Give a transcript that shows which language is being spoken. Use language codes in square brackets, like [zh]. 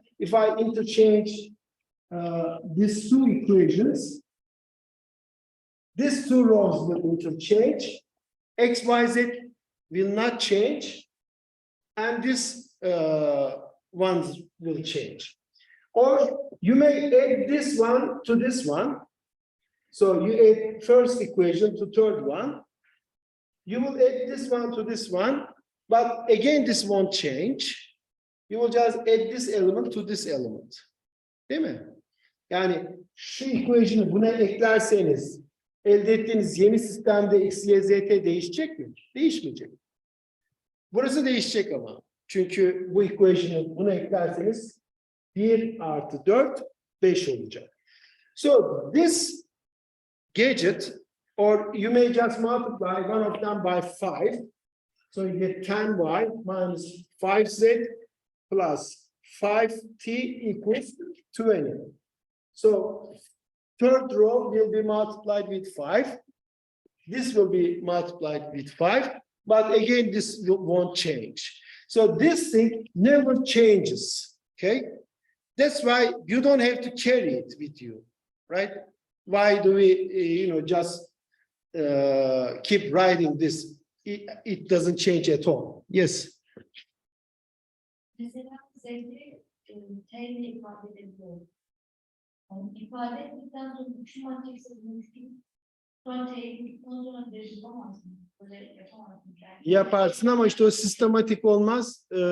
[en] If I interchange these two equations, these two rows will interchange, x, y, z will not change, and this ones will change. Or you may add this one to this one. So you add first equation to third one. You will add this one to this one, but again this won't change. You will just add this element to this element. [tr] Değil mi? Yani şu equation'ı buna eklerseniz elde ettiğiniz yeni sistemde x, y, z, t değişecek mi? Değişmeyecek. Burası değişecek ama. Çünkü bu equation'ı buna eklerseniz 1 + 4, 5 olacak. [en] So this gadget, or you may just multiply one of them by 5. So you get 10y minus 5z plus 5t equals 20. So third row will be multiplied with 5. This will be multiplied with 5. But again, this won't change. So this thing never changes. Okay? That's why you don't have to carry it with you, right? Why do we, just keep writing this? It doesn't change at all. Yes. [tr] Mesela Z'de T'yle ifade edebiliyorum. Yani ifade ettikten sonra 3 matrikse dönüştüm. Sonra T'yi bulduktan sonra derece yapamaz mı? Böyle yapamaz mı? Yaparsın ama işte o sistematik olmaz.